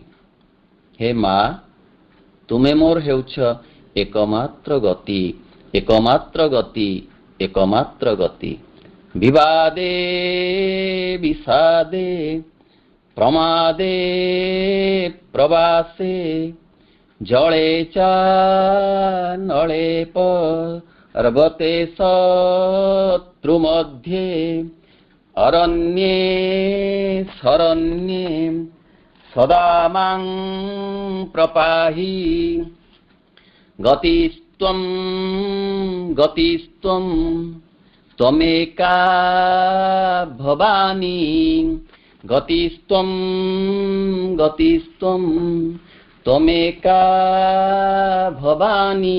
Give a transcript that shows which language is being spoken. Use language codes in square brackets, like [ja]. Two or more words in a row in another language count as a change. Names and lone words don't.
[or] ହେ ମା, ତୁମେ ମୋର ହେଉଛ ଏକମାତ୍ର ଗତି, ଏକମାତ୍ର ଗତି, ଏକମାତ୍ର ଗତି। [sa] ବିବାଦେ ବିଷାଦେ ପ୍ରମାଦେ ପ୍ରବାସେ ଜଳେ ଚା ନଳେ रवते शत्रुमध्ये अरण्ये शरण्ये सदा मां प्रपाहि गतिस्त्वं गतिस्त्वं त्वमेका भवानी गतिस्त्वं गतिस्त्वं त्वमेका भवानी।